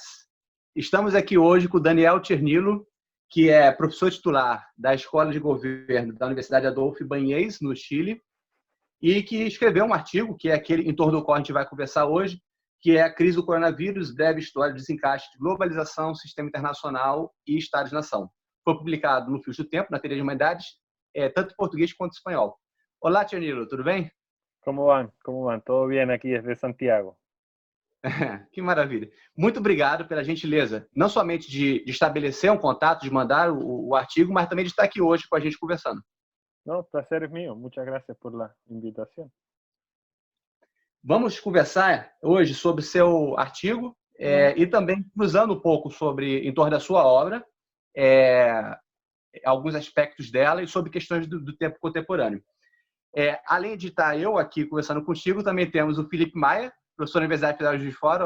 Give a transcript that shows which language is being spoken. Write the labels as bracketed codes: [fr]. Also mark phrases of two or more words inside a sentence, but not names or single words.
[pt] Estamos aqui hoje com o Daniel Tchernilo, que é professor titular da Escola de Governo da Universidade Adolfo Ibáñez, no Chile, e que escreveu um artigo, que é aquele em torno do qual a gente vai conversar hoje, que é a crise do coronavírus, breve história de desencaixe de globalização, sistema internacional e Estado de Nação. Foi publicado no Fios do Tempo, na Ateliê de Humanidades, tanto em português quanto em espanhol. Olá, Tchernilo, tudo bem? [es] ¿Cómo van? ¿Cómo van? ¿Todo bien aquí desde Santiago? [pt] Que maravilha. Muito obrigado pela gentileza, não somente de estabelecer um contato, de mandar o artigo, mas também de estar aqui hoje com a gente conversando. [es] No, placer es mío. Muchas gracias por la invitación. [pt] Vamos conversar hoje sobre o seu artigo e também cruzando um pouco em torno da sua obra, alguns aspectos dela e sobre questões do tempo contemporâneo. Além de estar eu aqui conversando contigo, também temos o Felipe Maia, professor da Universidade Federal de Juiz de Fora.